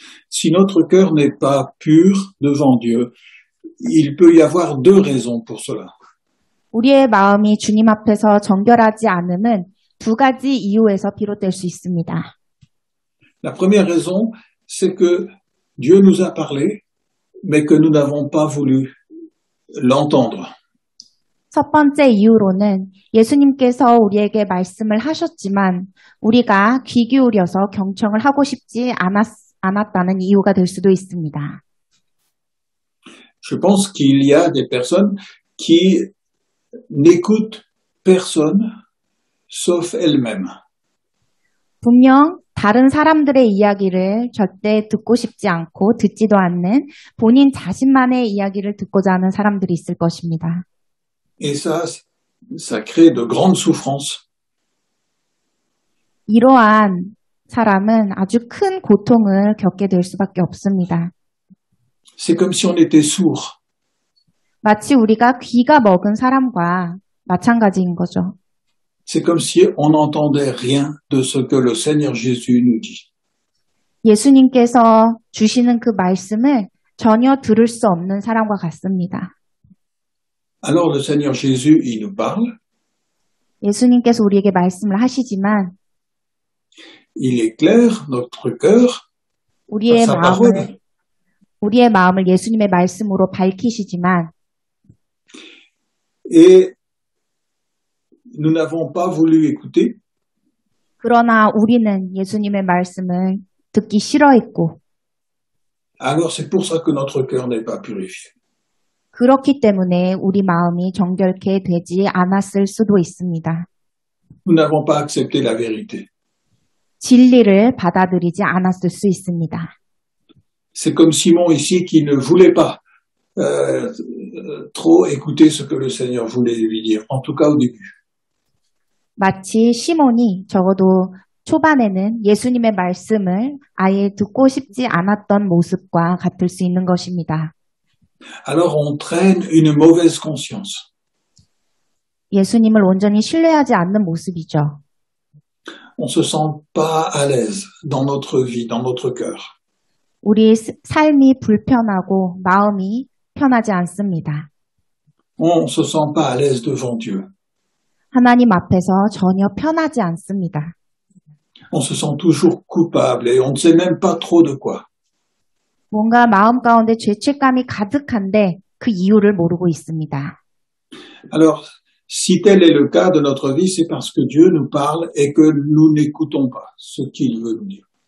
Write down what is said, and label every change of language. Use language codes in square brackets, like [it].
[fr] Si notre cœur n'est pas pur devant Dieu, il peut y avoir deux raisons pour cela. [ko] 우리의 마음이 주님 앞에서 정결하지 않음은 두 가지 이유에서 비롯될 수 있습니다. [fr] La première raison, c'est que Dieu nous a parlé, mais que nous n'avons pas voulu l'entendre. [ko] 첫 번째 이유로는 예수님께서 우리에게 말씀을 하셨지만 우리가 귀 기울여서 경청을 하고 싶지 않았다는 이유가 될 수도 있습니다. [fr] Je pense qu'il y a des personnes qui n'écoutent personne sauf elles-mêmes. [ko] 분명 다른 사람들의 이야기를 절대 듣고 싶지 않고 듣지도 않는 본인 자신만의 이야기를 듣고자 하는 사람들이 있을 것입니다. [fr] Et ça crée de grandes souffrances. [ko] 이러한 사람은 아주 큰 고통을 겪게 될 수밖에 없습니다. [fr] C'est comme si on était sourd. [ko] 마치 우리가 귀가 먹은 사람과 마찬가지인 거죠. [fr] C'est comme si on n'entendait rien de ce que le Seigneur Jésus nous dit. [ko] 예수님께서 주시는 그 말씀을 전혀 들을 수 없는 사람과 같습니다. [fr] Alors le Seigneur Jésus, il nous parle. [ko] 예수님께서 우리에게 말씀을 하시지만 [fr] Il éclaire notre cœur par sa parole. [ko] 우리의 마음을 예수님의 말씀으로 밝히시지만 [fr] Et nous n'avons pas voulu écouter. [ko] 그러나 우리는 예수님의 말씀을 듣기 싫어했고 [fr] Alors c'est pour ça que notre cœur n'est pas purifié. [ko] 그렇기 때문에 우리 마음이 정결케 되지 않았을 수도 있습니다. [fr] Nous n'avons pas accepté la vérité. [ko] 진리를 받아들이지 않았을 수 있습니다. [fr] C'est comme Simon ici qui ne voulait pas trop écouter ce que le Seigneur voulait lui dire, en tout cas au début. [ko] 마치 시몬이 적어도 초반에는 예수님의 말씀을 아예 듣고 싶지 않았던 모습과 같을 수 있는 것입니다. [fr] Alors on traîne une mauvaise conscience. [ko] 예수님을 온전히 신뢰하지 않는 모습이죠. [fr] On se sent pas à l'aise dans notre vie, dans notre cœur. [ko] 우리 삶이 불편하고 마음이 편하지 않습니다. [fr] On se sent pas à l'aise devant Dieu. [ko] 하나님 앞에서 전혀 편하지 않습니다. [fr] On se sent toujours coupable et on ne sait même pas trop de quoi. [ko] 뭔가 마음 가운데 죄책감이 가득한데 그 이유를 모르고 있습니다. [fr] Alors, si tel est le cas de notre vie, c'est parce que Dieu nous parle et que nous n'écoutons pas ce qu'il veut nous dire.